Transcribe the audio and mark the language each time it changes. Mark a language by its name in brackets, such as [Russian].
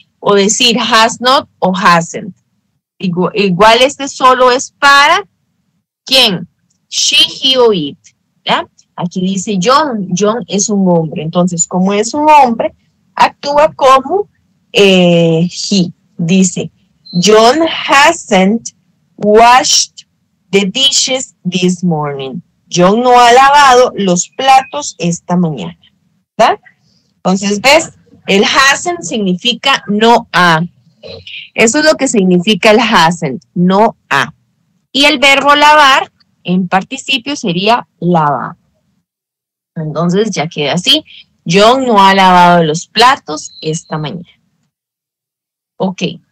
[Spanish] O decir has not o hasn't. Igual solo es para ¿quién? She, he o it, ¿ya? Aquí dice John. John es un hombre. Entonces, como es un hombre, actúa como he. Dice, [English] John hasn't washed the dishes this morning. [Spanish] John no ha lavado los platos esta mañana, ¿verdad? Entonces, ¿ves? El hasn't significa no ha. Eso es lo que significa el hasn't, no ha. Y el verbo lavar en participio sería lavar. Entonces ya queda así. John no ha lavado los platos esta mañana. Ok.